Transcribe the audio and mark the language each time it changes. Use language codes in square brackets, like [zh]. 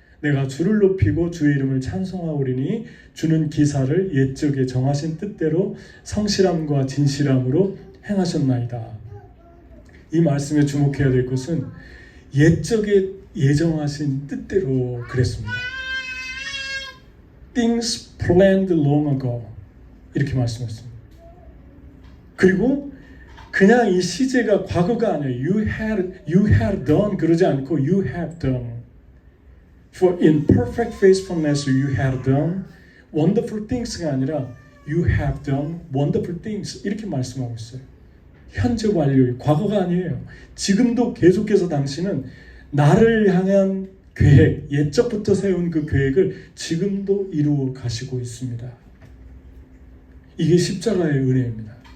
[ko] 내가 주를 높이고 주의 이름을 찬송하오리니 주는 기사를 옛적에 정하신 뜻대로 성실함과 진실함으로 행하셨나이다. 이 말씀에 주목해야 될 것은 옛적에 예정하신 뜻대로 그랬습니다. [en] Things planned long ago [ko] 이렇게 말씀했습니다. 그리고 그냥 이 시제가 과거가 아니에요. [en] You had done [ko] 그러지 않고 [en] you have done. For in perfect faithfulness you have done wonderful things가 [ko] 아니라 [en] you have done wonderful things [ko] 이렇게 말씀하고 있어요. 현재 완료, 과거가 아니에요. 지금도 계속해서 당신은 나를 향한 계획, 옛적부터 세운 그 계획을 지금도 이루어 가시고 있습니다. 이게 십자가의 은혜입니다.